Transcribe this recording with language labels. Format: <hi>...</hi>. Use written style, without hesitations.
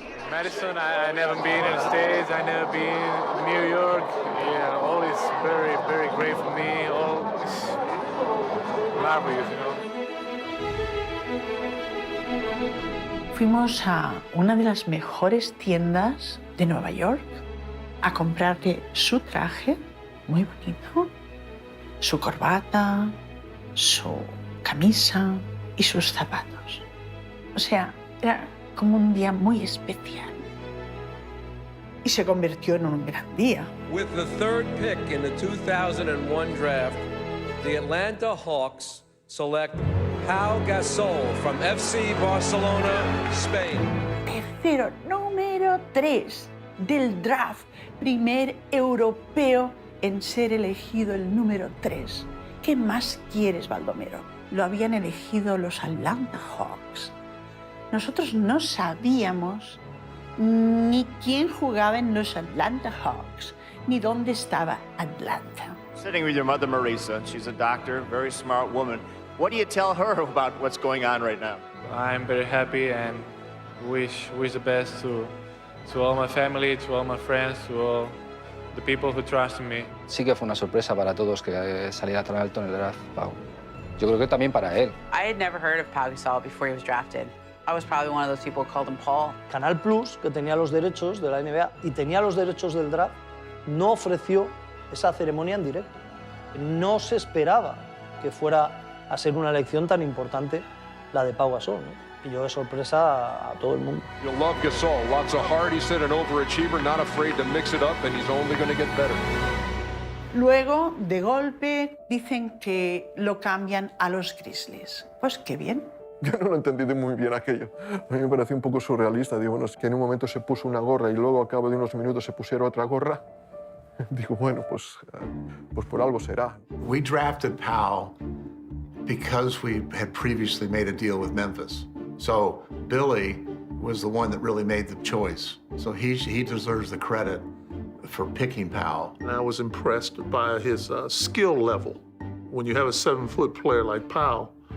<en>Madison, I never been in the States, I never been in New York. Yeah, all is very, very great for me. All is marvelous, you know.</en> <es>Fuimos a una de las mejores tiendas de Nueva York a comprarle su traje, muy bonito, su corbata, su camisa y sus zapatos. O sea, era como un día muy especial. Y se convirtió en un gran día.</es> <en>With the 3rd pick in the 2001 draft, the Atlanta Hawks select Pau Gasol from FC Barcelona, Spain.</en> <es>Tercero, número 3 del draft, primer europeo en ser elegido el número 3. ¿Qué más quieres, Baldomero? Lo habían elegido los Atlanta Hawks. Nosotros no sabíamos ni quién jugaba en los Atlanta Hawks, ni dónde estaba Atlanta.</es> <en>Sitting with your mother, Marisa. She's a doctor, very smart woman. What do you tell her about what's going on right now? I'm very happy and wish the best to all my family, to all my friends, to all the people who trust in me.</en> <es>Sí que fue una sorpresa para todos que saliera tan alto en el draft, Pau. Yo creo que también para él.</es> <en>I had never heard of Pau Gasol before he was drafted. I was probably one of those people who called him Paul.</en> <es>Canal Plus, que tenía los derechos de la NBA y tenía los derechos del draft, no ofreció esa ceremonia en directo. No se esperaba que fuera a ser una elección tan importante la de Pau Gasol, ¿no? Pilló de sorpresa a todo el mundo.</es> <en>You'll love Gasol. Lots of heart. He said an overachiever, not afraid to mix it up, and he's only going to get better.</en> <es>Luego, de golpe, dicen que lo cambian a los Grizzlies. Pues qué bien. Yo no lo entendí muy bien aquello. A mí me pareció un poco surrealista. Digo, bueno, es que en un momento se puso una gorra y luego a cabo de unos minutos se pusiera otra gorra. Digo, bueno, pues por algo será.</es> <en>We drafted Pau because we had previously made a deal with Memphis. So Billy was the one that really made the choice. So he deserves the credit for picking Pau. And I was impressed by his skill level. When you have a 7-foot player like Pau,</en>